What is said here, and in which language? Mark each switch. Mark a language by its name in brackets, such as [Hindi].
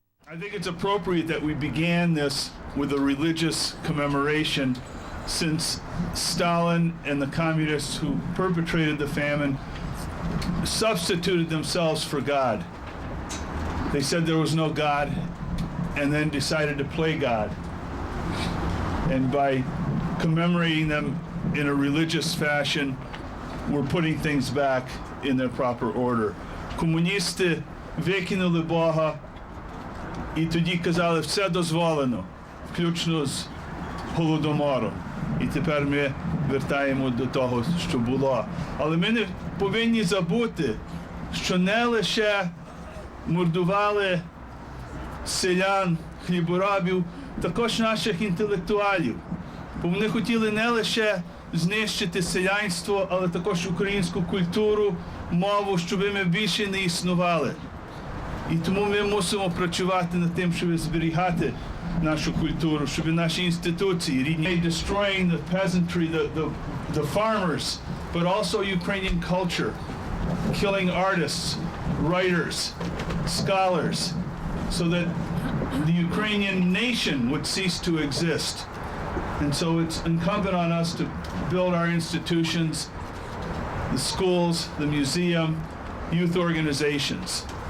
[English] I think it's appropriate that we began this with a religious commemoration, since Stalin and the communists who perpetrated the famine substituted themselves for God. They said there was no God and then decided to play God. And by commemorating them in a religious fashion, we're putting things back in their proper order. [Ukrainian] Комуністи викинули Бога і тоді казали, все дозволено, включно з Голодомором. І тепер ми вертаємо до того, що було. Але ми не повинні забути, що не лише мордували селян, хліборобів, також наших інтелектуалів. Бо вони хотіли не лише знищити селянство, але також українську культуру, мову, щоб ми більше не існували. І тому ми мусимо працювати над тим, щоб зберігати нашу культуру, щоб наші інституції рідні. [English] Destroying the peasantry, the farmers, but also Ukrainian culture, killing artists, writers, scholars, so that the Ukrainian nation would cease to exist. And so it's incumbent on us to build our institutions, the schools, the museum, youth organizations.